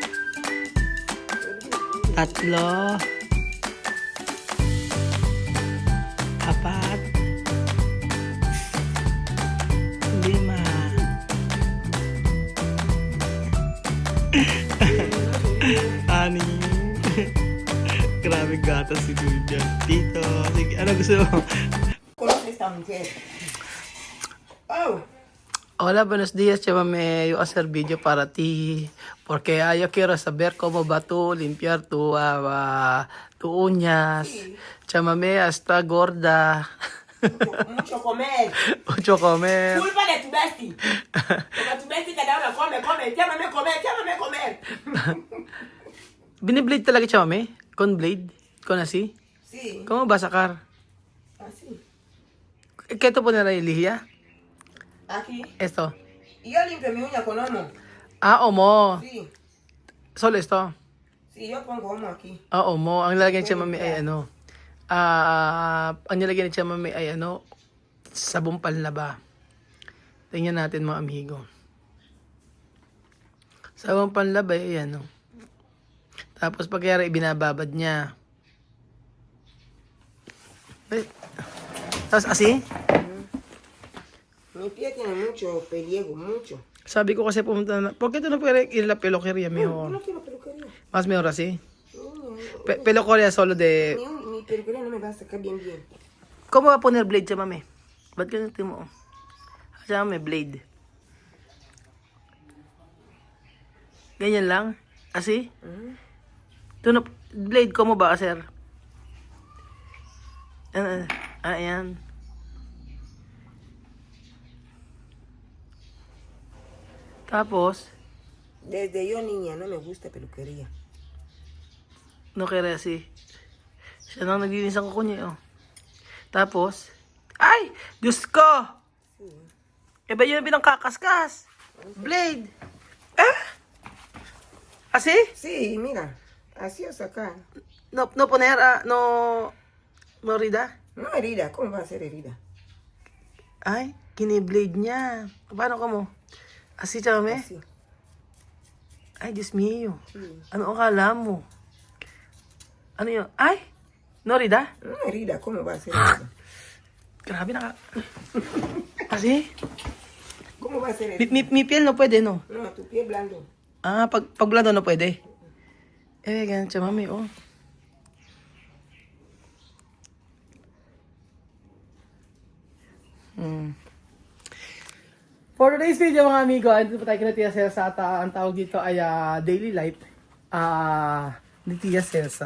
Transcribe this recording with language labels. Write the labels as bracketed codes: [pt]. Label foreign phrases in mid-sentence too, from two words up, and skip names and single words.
[tl] Tatlo. Apat. Lima. Anim. Grabe gatas si Julian. Tito, sige, ano gusto mo? [es] Conoce esta mujer. Oh. Hola, buenos días. Llámame yo a hacer video para ti. Porque yo quiero saber cómo va tú limpiar tu uñas. Sí. Llámame hasta gorda. Mucho comer. Mucho comer. Culpa de tu bestie. Porque tu bestie cada hora come. Llámame comer. [tl] Biniblade talaga siya, mami? [es] Con blade? Con así? Sí. ¿Cómo va a sacar? Así. ¿Qué te pone la lija? Aquí. Esto. Y yo limpio mi uña con homo. Ah, omo. Sí. Solo esto. Sí, yo pongo homo aquí. Ah, omo. [tl] Ang lalagyan siya, mami, ay ano. Ang nilagyan siya, mami, ay ano. Sabong panlaba. Tingnan natin, mga amigo. Sabong panlaba, ay ano. Tapos pagkayari, ibinababad niya. Eh, tapos asi? [es] Mi pie tiene mucho pellejo, mucho. [tl] Sabi ko kasi pumunta na, [es] ¿por qué tú no puedes ir a la peluquería Yo mejor? no quiero peluquería. Más mejor así. No, Peluquería solo de... mi peluquería no me va a sacar bien. ¿Cómo va a poner blade [tl] siya, mami? Ba't ganito mo? Siya, may blade. Ganyan lang? [es] Así? Tú no, blade, ¿cómo va a hacer? [tl] Ayan. Tapos, [es] Desde yo niña no me gusta peluquería. [tl] no kaya así. Siya nang naglinis ang kuko niya, oh. Tapos, ay! Diyos ko! Iba yun pinangkakaskas. Blade. [es] Así? Sí, mira, así o sacar. No poner, no morida? No herida, ¿cómo va a ser herida? [tl] Ay, kiniblade niya. Paano ka mo? [es] Así, chame? Así. Ay, Diyos mío. Sí. [tl] Ano akala mo? Ano yun? Ay! [es] Norida? No herida, ¿cómo va a ser herida? [tl] Grabe naka... [es] Así? ¿Cómo va a ser herida? Mi piel no pwede, no? No, tu pie blando. [tl] Pag blando no pwede. Ganun siya, mami, oh. [en] For today's video, [tl] mga amigo, andito po tayo kina Tia Celsa at ang tawag dito ay [en] daily life [tl] ni Tia Celsa.